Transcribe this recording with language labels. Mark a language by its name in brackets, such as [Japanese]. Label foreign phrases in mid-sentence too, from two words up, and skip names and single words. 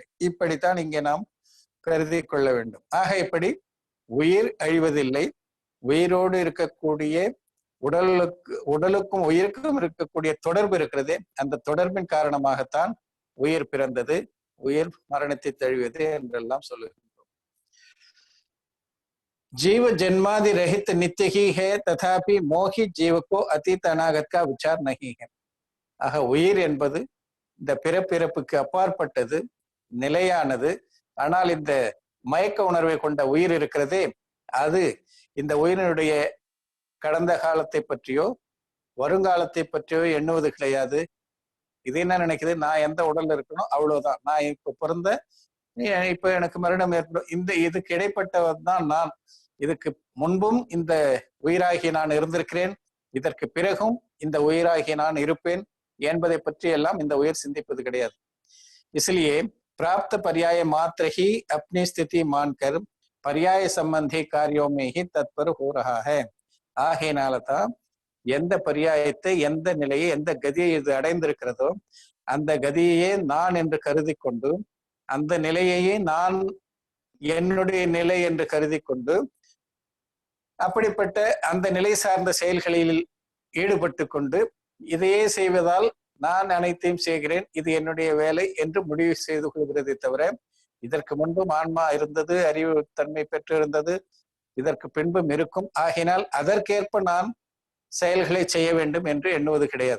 [Tamil] இப்படித்தான் இங்கே நாம் கருதி கொள்ள வேண்டும். ஆக இப்படி உயிர் அழிவதில்லை. உயிரோடு இருக்கக்கூடிய உடலுக்கும் உயிருக்கும் இருக்கக்கூடிய தொடர்பு இருக்கிறதே, அந்த தொடர்பின் காரணமாகத்தான் உயிர் பிறந்தது, உயிர் மரணத்தை தழுவியது என்றெல்லாம் சொல்லுகின்றோம். [Hindi] जीव जन्मादि रहित नित्य ही है, तथापि मोही जीव को अतीत अनागत का विचार नहीं है. [Tamil] ஆக உயிர் என்பது இந்த பிறப்பிறப்புக்கு அப்பாற்பட்டது, நிலையானது. ஆனால் இந்த மயக்க உணர்வை கொண்ட உயிர் இருக்கிறதே, அது இந்த உயிரினுடைய கடந்த காலத்தை பற்றியோ வருங்காலத்தை பற்றியோ எண்ணுவது கிடையாது. இது என்ன நினைக்குது, நான் எந்த உடல்ல இருக்கணும் அவ்வளவுதான், நான் இப்ப பிறந்த இப்ப எனக்கு மரணம் ஏற்படும், இதுக்கு இடைப்பட்டவன் தான் நான், இதுக்கு முன்பும் இந்த உயிராகி நான் இருந்திருக்கிறேன், இதற்கு பிறகும் இந்த உயிராகி நான் இருப்பேன் என்பதை பற்றி எல்லாம் இந்த உயிர் சிந்திப்பது கிடையாது. [Hindi] इसलिए प्राप्त पर्याय मात्र ही अपनी स्थिति मानकर पर्याय संबंधी कार्यों में ही तत्पर हो रहा है. [Tamil] ஆகையினால்தான் எந்த பரியாயத்தை, எந்த நிலையை, எந்த கதியை இது அடைந்திருக்கிறதோ அந்த கதியையே நான் என்று கருதி கொண்டு, அந்த நிலையையே நான் என்னுடைய நிலை என்று கருதி கொண்டு, அப்படிப்பட்ட அந்த நிலை சார்ந்த செயல்களில் ஈடுபட்டு கொண்டு இதையே செய்வதால் நான் அனைத்தையும் செய்கிறேன், இது என்னுடைய வேலை என்று முடிவு செய்து கொள்கிறதை தவிர இதற்கு முன்பும் ஆன்மா இருந்தது, அறிவு தன்மை பெற்றிருந்தது, இதற்கு பின்பும் இருக்கும், ஆகினால் அதற்கேற்ப நான் செயல்களை செய்ய வேண்டும் என்று எண்ணுவது கிடையாது.